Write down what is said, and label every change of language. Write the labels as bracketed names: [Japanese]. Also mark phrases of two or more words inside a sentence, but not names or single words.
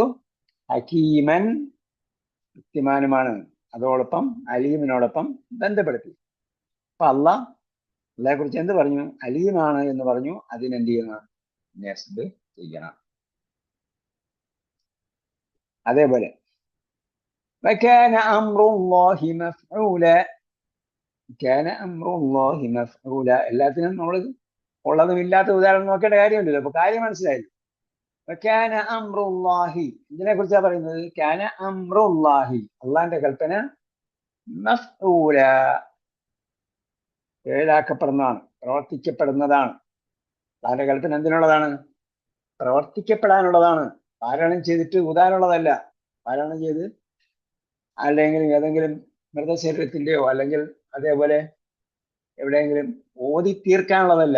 [Malayalam] ഹക്കീമൻ, യുക്തിമാനുമാണ്. അതോടൊപ്പം അലീമിനോടൊപ്പം ബന്ധപ്പെടുത്തി. അപ്പൊ അള്ളയെ കുറിച്ച് എന്ത് പറഞ്ഞു? അലീമാണ് എന്ന് പറഞ്ഞു. അതിനെന്ത് ചെയ്യണം? നെസ്ബ് ചെയ്യണം. അതേപോലെ [Arabic] وكان أمر الله مفعولا. كان أمر الله مفعولا. [Malayalam] എല്ലാത്തിനും നമ്മൾ ഉള്ളതും ഇല്ലാത്ത ഉദാഹരണം നോക്കേണ്ട കാര്യമില്ലല്ലോ. അപ്പൊ കാര്യം മനസ്സിലായി. [Arabic] وكان أمر الله [Malayalam] ഇതിനെ കുറിച്ചാണ് പറയുന്നത്. [Arabic] كان أمر الله [Malayalam] അള്ളാന്റെ കൽപ്പന മഫ്ഊല ഏലാക്കപ്പെടുന്നതാണ്, പ്രവർത്തിക്കപ്പെടുന്നതാണ്. അള്ളാന്റെ കൽപ്പന എന്തിനുള്ളതാണ്? പ്രവർത്തിക്കപ്പെടാനുള്ളതാണ്. പാരായണം ചെയ്തിട്ട് ഊതാനുള്ളതല്ല. പാരായണം ചെയ്ത് അല്ലെങ്കിൽ ഏതെങ്കിലും മൃതശരീരത്തിന്റെയോ അല്ലെങ്കിൽ അതേപോലെ എവിടെയെങ്കിലും ഓതി തീർക്കാനുള്ളതല്ല.